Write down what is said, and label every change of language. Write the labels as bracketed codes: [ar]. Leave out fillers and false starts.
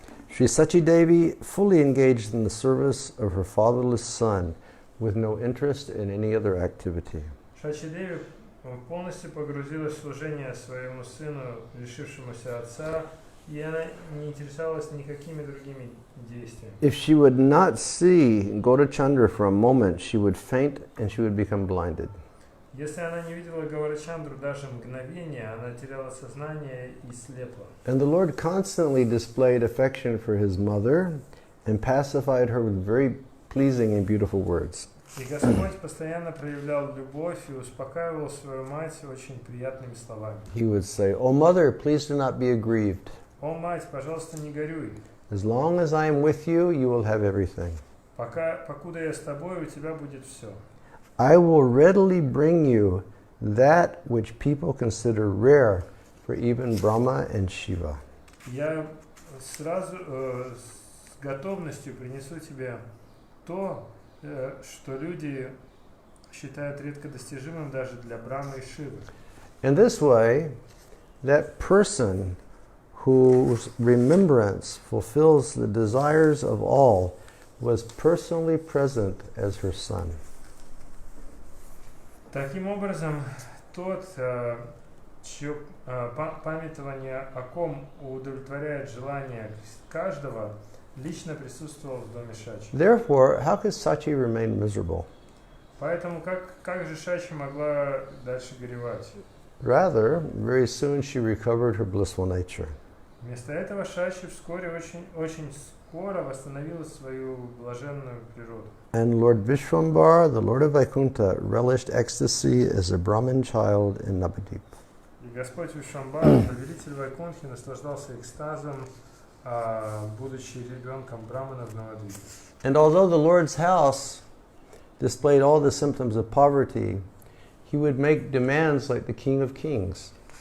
[en] Sri Sachi Devi fully engaged in the service of her fatherless son with no interest in any other activity. [ru] Шачи Деви полностью погрузилась в служение своему сыну, лишившемуся отца, и она не интересовалась никакими другими действиями. [en] If she would not see Gaura-chandra for a moment, she would faint and she would become blinded. [ru] Если она не видела Гаурачандру даже мгновение, она теряла сознание и слепла. [en] And the Lord constantly displayed affection for his mother and pacified her with very pleasing and beautiful words. [ru] И Господь постоянно проявлял любовь и успокаивал свою мать очень приятными словами. [en] He would say, "O mother, please do not be aggrieved. [ru] О, мать, пожалуйста, не горюй. [en] As long as I am with you, you will have everything. [ru] Покуда я с тобой, у тебя будет все. [en] I will readily bring you that which people consider rare for even Brahma and Shiva." [ru] Я сразу с готовностью принесу тебе то, что люди считают редко достижимым даже для Брамы и Шивы. [en] In this way, that person whose remembrance fulfills the desires of all was personally present as her son. [ru] Таким образом, тот, чье памятование о ком удовлетворяет желание каждого, лично присутствовал в доме Шачи. [en] Therefore, how could Sachi remain miserable? [ru] Поэтому как же Шачи могла дальше горевать? [en] Rather, very soon she recovered her blissful nature. [ru] Вместо этого Шачи вскоре, очень скоро восстановила свою блаженную природу. [en] And Lord Vishwambara, the Lord of Vaikuntha, relished ecstasy as a Brahmin child in Navadip. [ru] И Господь Вишвамбара, повелитель Вайкунтхи, наслаждался экстазом, будучи ребенком Брамана в Навадвипе. [en] And although the Lord's house displayed all the symptoms of poverty, he would make demands like the King of Kings.